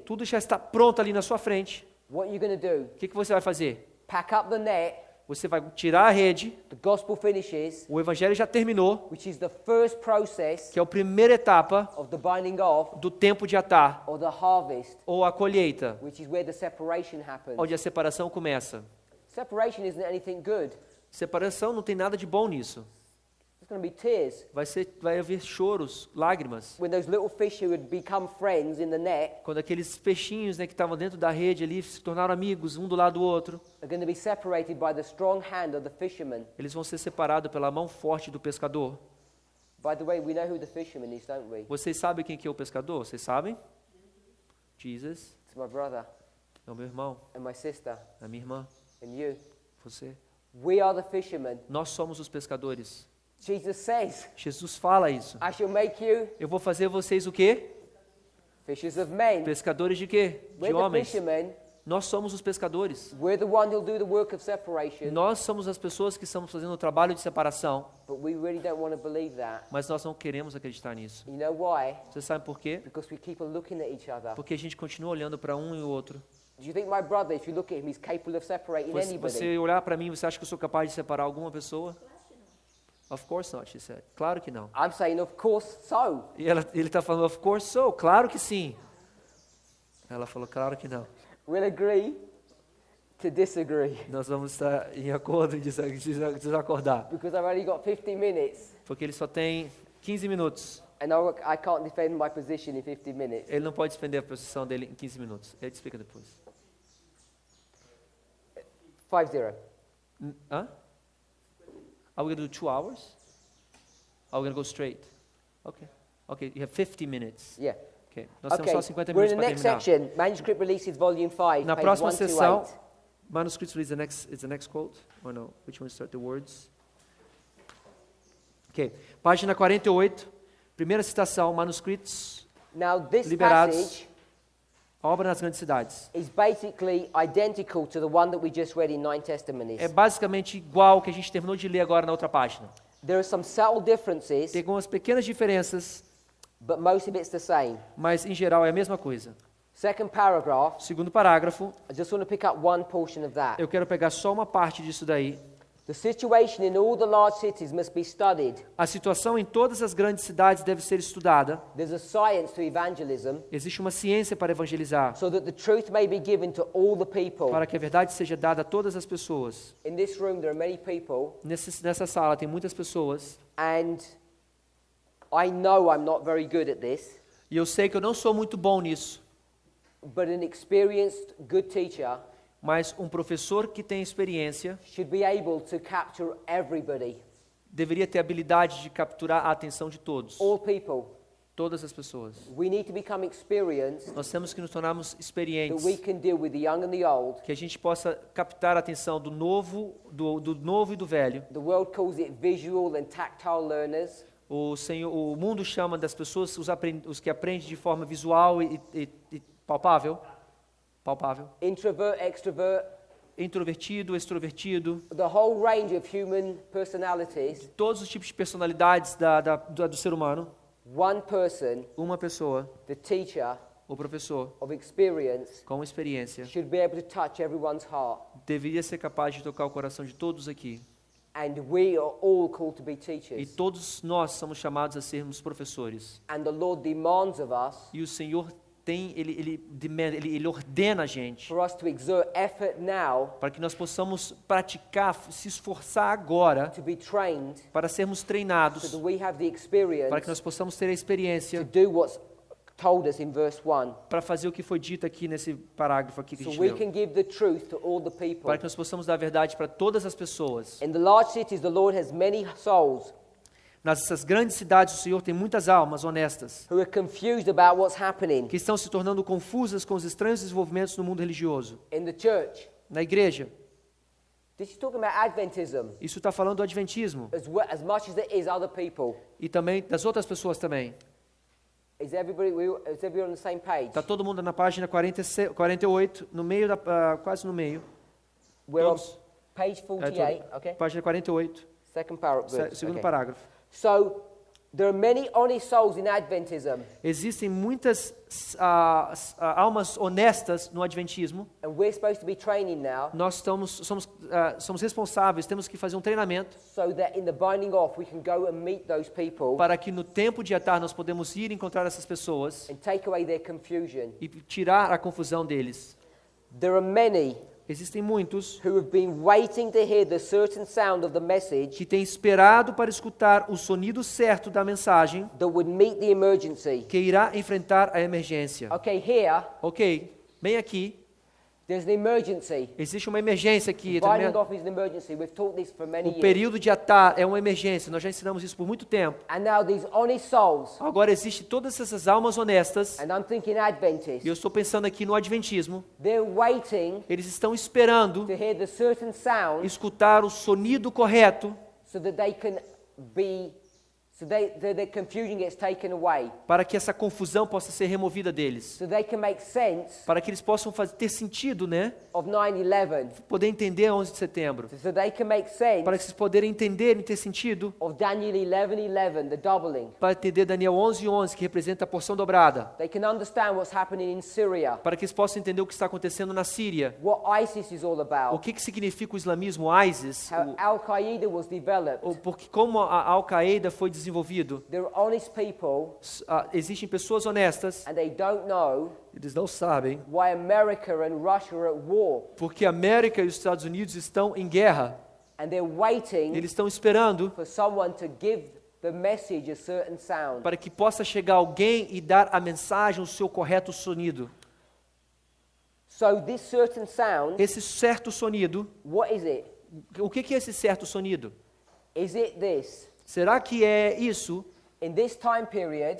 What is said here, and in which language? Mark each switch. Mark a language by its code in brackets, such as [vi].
[pt] tudo já está pronto ali na sua frente. [en] What are you going to do? [pt] O que você vai fazer? [en] pack up the net, [pt] você vai tirar a rede, [en] the gospel finishes, [pt] o evangelho já terminou, [en] which is the first process [pt] que é a primeira etapa [en] of the binding off, [pt] do tempo de atar, [en] or the harvest, [pt] ou a colheita, [en] which is where the separation happens. [pt] onde a separação começa. [en] Separation isn't anything good. [pt] Separação não tem nada de bom nisso. [en] There's going to be tears. [pt] Vai haver choros, lágrimas. [en] When those little fish who had become friends in the net [pt] Quando aqueles peixinhos, né, que estavam dentro da rede ali se tornaram amigos, um do lado do outro, [en] are going to be separated by the strong hand of the fisherman. [pt] eles vão ser separados pela mão forte do pescador. [en] By the way, we know who the fisherman is, don't we? [pt] Vocês sabem quem que é o pescador? Vocês sabem? Jesus, [en] It's my brother [pt] é o meu irmão, [en] and my sister [pt] é a minha irmã, [en] and you. [pt] você. [en] We are the fishermen. [pt] Nós somos os pescadores. [en] Jesus says, [pt] Jesus fala isso. [en] I shall make you [pt] Eu vou fazer vocês o quê? [en] fishers of men. [pt] Pescadores de quê? De [en] We're the [pt] homens. [en] fishermen. [pt] Nós somos os pescadores. [en] We're the one who'll do the work of separation. [pt] Nós somos as pessoas que estamos fazendo o trabalho de separação, [en] But we really don't want to believe that. [pt] mas nós não queremos acreditar nisso. [en] You know why? [pt] Você sabe por quê? [en] Because we keep on looking at each other. [pt] Porque a gente continua olhando para um e o outro. [en] Do you think my brother, if you look at him, he's capable of separating anybody? [pt] Você olhar para mim, você acha que eu sou capaz de separar alguma pessoa? [en] Of course not, she said. [pt] Claro que não. [en] I'm saying, of course so. [pt] E ele está falando, [en] of course so. [pt] Claro que sim. Ela falou, claro que não. [en] We'll agree to disagree. [pt] Nós vamos estar em acordo em desacordar. [en] Because I've only got 15 minutes. [pt] Porque ele só tem 15 minutos. [en] And I can't defend my position in 15 minutes. [pt] Ele não pode defender a posição dele em 15 minutos. Ele te explica depois. 5-0. [en] Hã? Are we going to do 2 hours? Are we going to go straight? Okay. Okay, you have 50 minutes. Yeah. [pt] Okay. Nós temos [en] Okay, [pt] só 50 [en] we're [pt] minutos [en] in the [pt] para [en] next [pt] terminar. [en] section. Manuscript releases volume 5, [pt] Na [en] page [pt] próxima 128. [en] sessão, manuscripts release is the next quote? Or no? Which one start the words? Okay. [pt] Página 48, primeira citação, manuscritos, [en] Now, this [pt] liberados, [en] passage [pt] obra nas grandes cidades. [en] is basically identical to the one that we just read in 9 Testimonies. [pt] É basicamente igual ao que a gente terminou de ler agora na outra página. [en] There are some subtle differences, [pt] Tem algumas pequenas diferenças, [en] but most of it's the same. [pt] mas em geral é a mesma coisa. [en] Second paragraph, [pt] Segundo parágrafo, [en] I just want to pick up one portion of that. [pt] eu quero pegar só uma parte disso daí. [en] The situation in all the large cities must be studied. [pt] A situação em todas as grandes cidades deve ser estudada. [en] There's a science to evangelism, [pt] Existe uma ciência para evangelizar, [en] so that the truth may be given to all the people. [pt] para que a verdade seja dada a todas as pessoas. [en] In this room, there are many people, [pt] Nessa sala tem muitas pessoas, [en] and I know I'm not very good at this, [pt] e eu sei que eu não sou muito bom nisso, [en] but an experienced, good teacher [pt] mas um professor que tem experiência [en] should be able to capture everybody, [pt] deveria ter a habilidade de capturar a atenção de todos, [en] all people. [pt] todas as pessoas. [en] We need to become experienced [pt] Nós temos que nos tornarmos [en] that we [pt] experientes, [en] can deal with the young and the old. [pt] que a gente possa captar a atenção do novo e do velho. [en] The world calls it visual and tactile learners. [pt] O mundo chama das pessoas os que aprendem de forma visual e palpável, [en] Introvert, extrovert, [pt] introvertido, extrovertido, [en] the whole range of human personalities. [pt] todos os tipos de personalidades do ser humano. [en] One person, [pt] Uma pessoa, [en] the teacher [pt] o professor, [en] of experience, [pt] com experiência, [en] should be able to touch everyone's heart. [pt] deveria ser capaz de tocar o coração de todos aqui. [en] And we are all called to be [pt] E [en] teachers. [pt] todos nós somos chamados a sermos professores. [en] And the Lord demands of us [pt] E o Senhor ele ordena a gente [en] for us to exert effort now [pt] para que nós possamos praticar, se esforçar agora [en] to be trained [pt] para sermos [en] so [pt] treinados, [en] that we have the experience [pt] para que nós possamos ter a [en] to [pt] experiência [en] do what's told us in verse 1. [pt] para fazer o que foi dito aqui nesse parágrafo aqui que a [en] So [pt] gente [en] we [pt] leu. [en] can give the truth to all the people. [pt] Para que nós possamos dar a verdade para todas as pessoas. [en] In the large cities, the Lord has many souls [pt] Nessas grandes cidades, o Senhor tem muitas almas honestas [en] who are confused about what's happening [pt] que estão se tornando confusas com os estranhos desenvolvimentos no mundo religioso. [en] in the church. [pt] Na igreja, [en] This is talking about Adventism [pt] isso está falando do adventismo [en] as much as it is other people. [pt] e também das outras pessoas também. [en] Is everybody on the same page? [pt] Está todo mundo na página 48, no meio quase no meio. [en] We're on [pt] Todos. [en] page 48, okay? [pt] Página 48, [en] Second paragraph. [pt] segundo [en] Okay. [pt] parágrafo. [en] So, There are many honest souls in Adventism, [pt] Existem muitas almas honestas no Adventismo. [en] and we're supposed to be training now [pt] Nós somos responsáveis, temos que fazer um treinamento [en] so that in the binding off we can go and meet those people [pt] para que no tempo de atar nós podemos ir encontrar essas pessoas [en] and take away their confusion. [pt] e tirar a confusão deles. [en] There are many [pt] Existem muitos [en] who have been waiting to hear the certain sound of the message [pt] que têm esperado para escutar o sonido certo da mensagem [en] that would meet the emergency. [pt] que irá enfrentar a emergência. [en] Okay, here, [pt] Ok, bem aqui, [en] there's an emergency. [pt] existe uma emergência aqui. [en] Binding off is an emergency. We've taught this for many [pt] O [en] years. [pt] período de atar é uma emergência, nós já ensinamos isso por muito tempo. [en] And now these honest souls, [pt] Agora existe todas essas almas honestas, [en] and I'm thinking [pt] e [en] Adventists, [pt] eu estou pensando aqui no Adventismo, [en] they're waiting [pt] eles estão esperando [en] to hear the certain sound [pt] escutar o sonido correto [en] so that they can be, so that the confusion gets taken away, [pt] para que essa confusão possa ser removida deles, [en] so they can make sense [pt] para que eles possam ter sentido, né? [en] of 9/11, [pt] Poder entender 11 de setembro, [en] so they can make sense [pt] para que vocês poderem entender e ter sentido, [en] of Daniel 11:11, the doubling. [pt] para entender Daniel 11:11, que representa a porção dobrada, [en] They can understand what's happening in Syria, [pt] para que eles possam entender o que está acontecendo na Síria, [en] what ISIS is all [pt] o [en] about, [pt] que significa o islamismo, ISIS, [en] how Al-Qaeda was developed. [pt] porque como a Al-Qaeda foi desenvolvido. [en] They're honest people, [pt] Existem pessoas honestas, [en] and they don't know [pt] eles não sabem [en] why America and Russia are at war, [pt] porque a América e os Estados Unidos estão em guerra. [en] and they're waiting [pt] Eles estão esperando [en] for someone to give the message a certain sound. [pt] para que possa chegar alguém e dar a mensagem o seu correto sonido. [en] So this certain sound, [pt] Esse certo sonido, [en] what is it? [pt] o que é esse certo sonido? [en] Is it this? [pt] Será que é isso? [en] In this time period,